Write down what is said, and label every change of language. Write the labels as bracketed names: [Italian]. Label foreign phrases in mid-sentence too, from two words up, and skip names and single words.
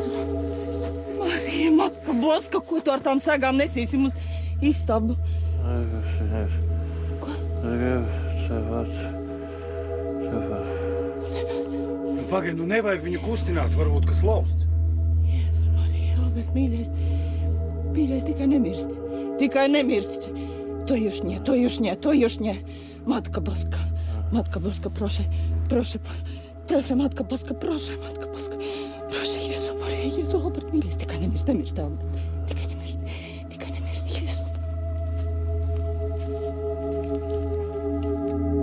[Latvian] Marija, [Polish] Matka Boska, [Latvian] ko tu ar tām segām nesīsim uz istabu? Ko? Nu, pagaid, nu nevajag viņu kustināt, varbūt kas lausts. Jēzu, Marija, Albert, mīļais, tikai nemirsti. Tikai nemirsti. [Polish] To już nie. Matka Boska, proszę, Matka Boska, proszę, Jezu, Marija, Jezu, Albert, [Latvian] mīļais, tikai nemirsti, Albert. Tikai nemirsti, Jezu.